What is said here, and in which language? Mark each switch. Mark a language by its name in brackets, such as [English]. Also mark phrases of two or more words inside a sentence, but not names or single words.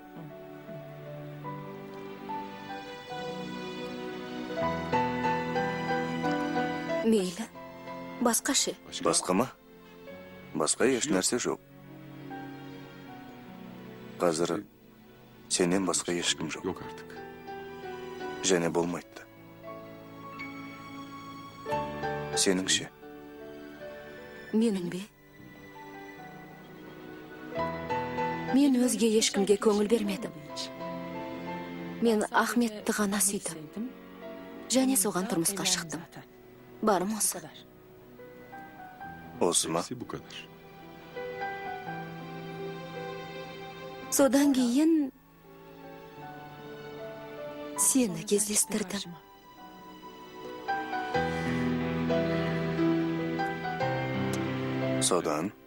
[Kazakh] Мейлі. Басқа ше? Басқа ма? Басқа еш нәрсе жоқ. Қазір сенен басқа ешкім жоқ. [Turkish] Yok artık. [Kazakh] Және болмайды. Сенің ше? Менің бе? Мен өзге ешкімге көңіл бермедім. Мен Ахметті ғана сүйдім. Және соған тұрмысқа шықтым. Барым осы. Осы ма? [Turkish] Hepsi bu kadar. [Kazakh] Содан кейін сені кездестірдім. Содан,